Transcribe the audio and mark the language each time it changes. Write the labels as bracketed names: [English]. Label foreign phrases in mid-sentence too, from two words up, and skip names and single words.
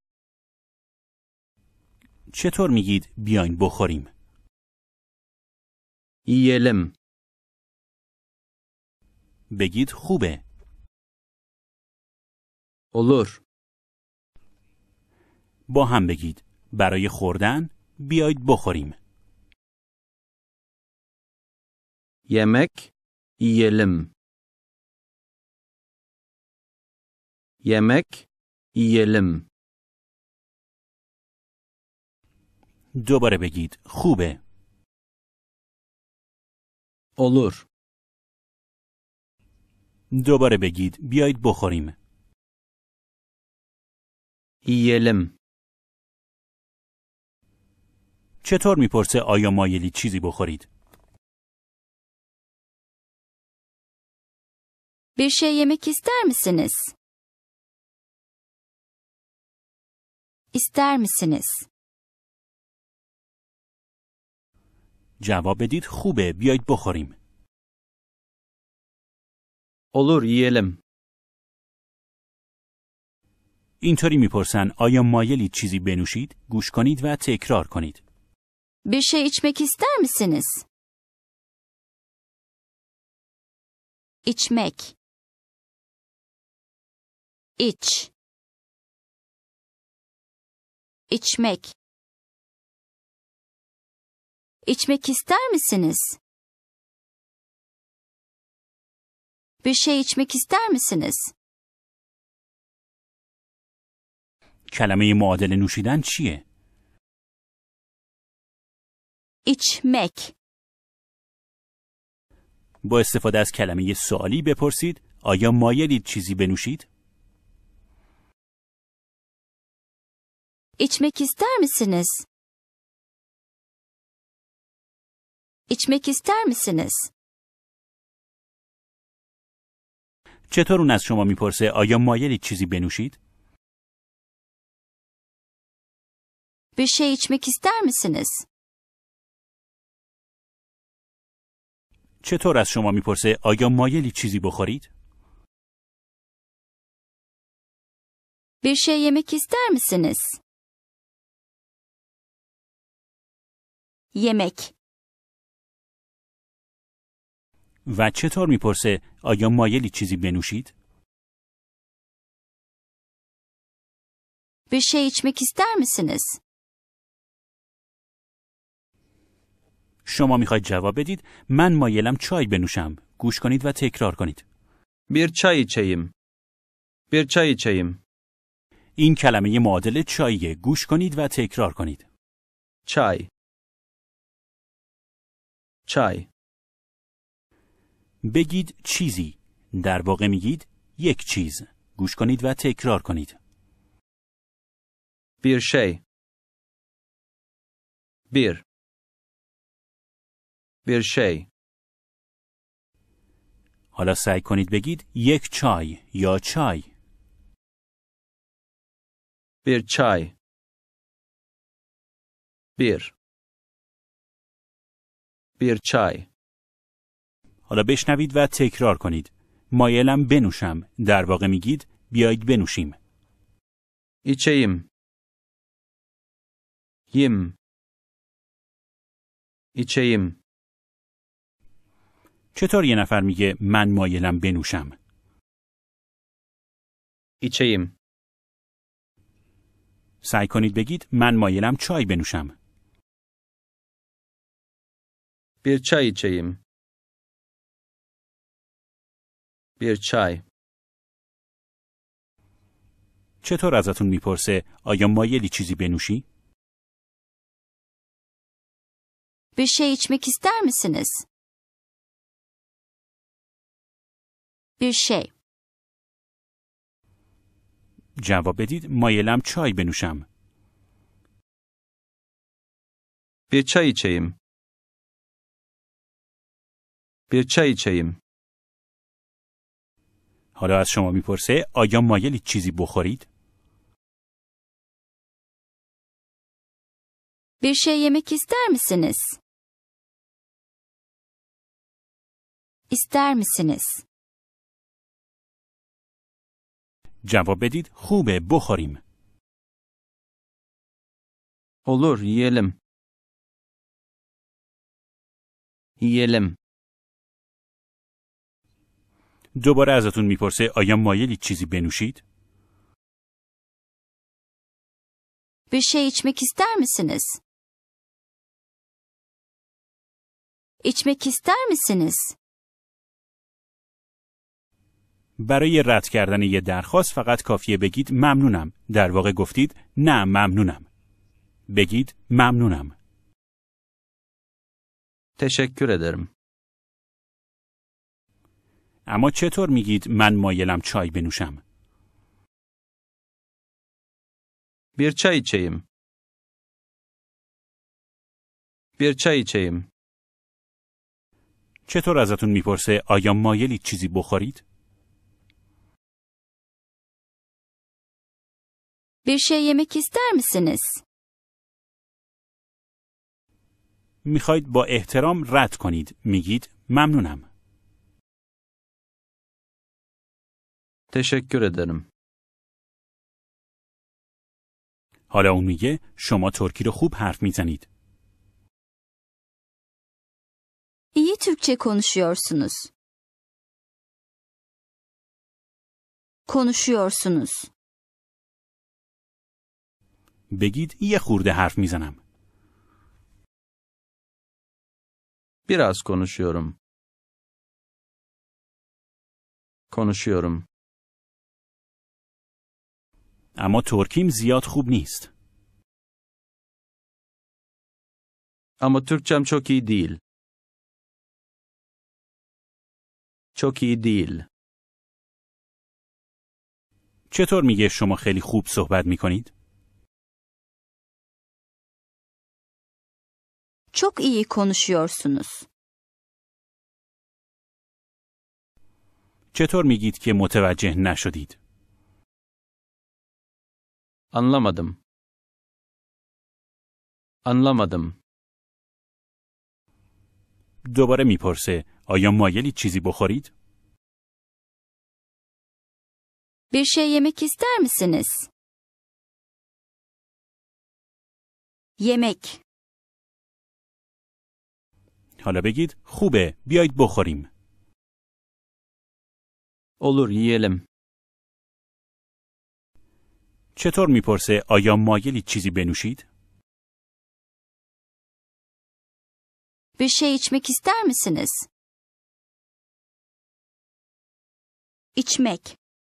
[Persian] چطور میگید بیاین بخوریم؟ [Turkish] Yiyelim. [Persian] بگید خوبه. [Turkish] Olur. [Persian] با هم بگید برای خوردن بیایید بخوریم. [Turkish] Yemek yiyelim. Yemek yiyelim. [Persian] دوباره بگید خوبه. [Turkish] Olur. [Persian] دوباره بگید بیایید بخوریم. [Turkish] Yiyelim. [Persian] چطور میپرسه آیا مایلی چیزی بخورید؟ [Turkish] Bir şey yemek ister misiniz? İster misiniz? [Persian] جواب بدید خوبه، بیایید بخوریم. [Turkish] Olur yiyelim. [Persian] اینطوری میپرسن آیا مایلی چیزی بنوشید؟ گوش کنید و تکرار کنید. [Turkish] Bir şey içmek ister misiniz? İçmek. İç. İçmek. İçmek ister misiniz? Bir şey içmek ister misiniz? [Persian] کلمه معادل نوشیدن چیه؟ [Turkish] İçmek. [Persian] با استفاده از کلمه سوالی بپرسید آیا مایلید چیزی بنوشید؟ [Turkish] İçmek ister misiniz? İçmek ister misiniz? [Persian] چطور اون از شما میپرسه آیا مایلید چیزی بنوشید؟ [Turkish] Bir şey içmek ister misiniz? [Persian] چطور از شما میپرسه آیا مایلید چیزی بخورید؟ [Turkish] Bir şey yemek ister misiniz? Yemek. [Persian] و چطور میپرسه آیا مایلید چیزی بنوشید؟ [Turkish] Bir şey içmek ister misiniz? [Persian] شما میخواید جواب بدید من مایلم چای بنوشم. گوش کنید و تکرار کنید. [Turkish] Bir çay içeyim. Bir çay içeyim. [Persian] این کلمه معادل چاییه. گوش کنید و تکرار کنید. [Turkish] Çay. Çay. [Persian] بگید چیزی. در واقع میگید یک چیز. گوش کنید و تکرار کنید. [Turkish] Bir şey. Bir. Bir şey. [Persian] حالا سعی کنید بگید یک چای یا چای. [Turkish] Bir çay. Bir. Bir çay. [Persian] حالا بشنوید و تکرار کنید. مایلم بنوشم. در واقع میگید بیایید بنوشیم. [Turkish] İçeyim. Yim. İçeyim. [Persian] چطور یه نفر میگه من مایلم بنوشم؟ [Turkish] İçeyim. [Persian] سعی کنید بگید من مایلم چای بنوشم. [Turkish] Bir çay içeyim. Bir çay. [Persian] چطور ازتون میپرسه آیا مایلی چیزی بنوشی؟ [Turkish] Bir şey içmek ister misiniz? Bir şey. [Persian] جواب بدید مایلم چای بنوشم. [Turkish] Bir çay içeyim. Bir çay içeyim. [Persian] حالا از شما میپرسه آیا مایلی چیزی بخورید؟ [Turkish] Bir şey yemek ister misiniz? İster misiniz? [Persian] جواب بدید خوبه بخوریم. [Turkish] Olur, yiyelim. Yiyelim. [Persian] دوباره ازتون میپرسه آیا مایلی چیزی بنوشید؟ [Turkish] Bir şey içmek ister misiniz? İçmek ister misiniz? [Persian] برای رد کردن یه درخواست فقط کافیه بگید ممنونم. در واقع گفتید نه ممنونم. بگید ممنونم. [Turkish] Teşekkür ederim. [Persian] اما چطور میگید من مایلم چای بنوشم؟ [Turkish] Bir çay içeyim. Bir çay içeyim. [Persian] چطور ازتون میپرسه آیا مایلی چیزی بخورید؟ [Turkish] Bir şey yemek ister misiniz? [Persian] میخواید با احترام رد کنید. میگید ممنونم. [Turkish] Teşekkür ederim. [Persian] حالا اون میگه شما ترکی رو خوب حرف میزنید. [Turkish] İyi Türkçe konuşuyorsunuz. Konuşuyorsunuz. [Persian] بگید یه خورده حرف میزنم. [Turkish] Biraz konuşuyorum. Konuşuyorum. [Persian] اما ترکیم زیاد خوب نیست. [Turkish] Ama Türkçem çok iyi değil. Çok iyi değil. [Persian] چطور میگه شما خیلی خوب صحبت میکنید؟ [Turkish] Çok iyi konuşuyorsunuz. [Persian] چطور میگید که متوجه نشدید؟ [Turkish] Anlamadım. Anlamadım. [Persian] دوباره میپرسه آیا مایلی چیزی بخورید؟ [Turkish] Bir şey yemek ister misiniz? Yemek. [Persian] حالا بگید خوبه بیایید بخوریم. [Turkish] Olur, yiyelim. [Persian] چطور میپرسه آیا مایلی چیزی بنوشید؟ [Turkish] Bir şey içmek ister misiniz? İçmek.